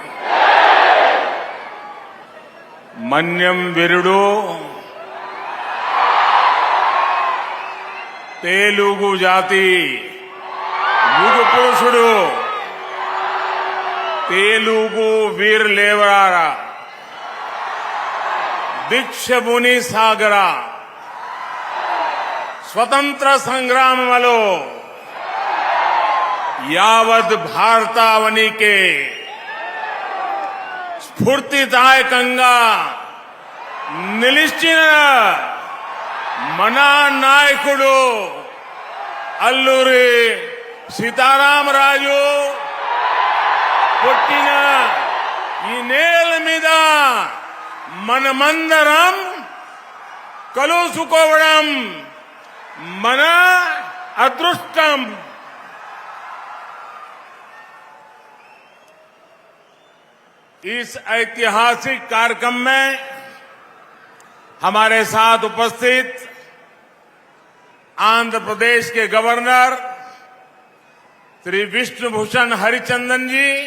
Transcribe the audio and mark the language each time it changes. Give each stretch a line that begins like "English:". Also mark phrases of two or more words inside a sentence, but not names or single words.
Telugu: మన్యం వీరుడు తెలుగు జాతి యుగ పురుషుడు తెలుగు వీర లేవరారా దీక్షముని సాగరా స్వతంత్ర సంగ్రామలో యావద భారతావని కే స్ఫూర్తిదాయకంగా నిలిచిన మన నాయకుడు అల్లూరి సీతారామరాజు పుట్టిన ఈ నేల మీద మనమందరం కలుసుకోవడం మన అదృష్టం।
Hindi: इस ऐतिहासिक कार्यक्रम में हमारे साथ उपस्थित आंध्र प्रदेश के गवर्नर श्री विष्णुभूषण हरिचंदन जी,